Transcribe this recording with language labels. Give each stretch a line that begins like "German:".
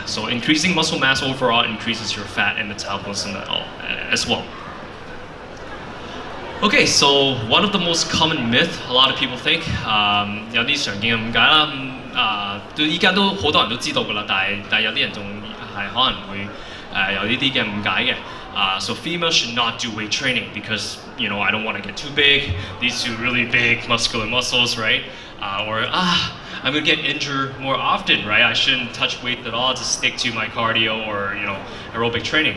English: So increasing muscle mass overall increases your fat and metabolism as well. Okay, so one of the most common myth a lot of people think，
Cantonese: 有啲常見嘅誤解啦，到依家都好多人都知道㗎啦，但係有啲人仲係可能會有呢啲嘅誤解嘅。
English: So females should not do weight training because I don't want to get too big, these two really big muscular muscles, right? Or I'm going to get injured more often, right? I shouldn't touch weight at all, just stick to my cardio or aerobic training.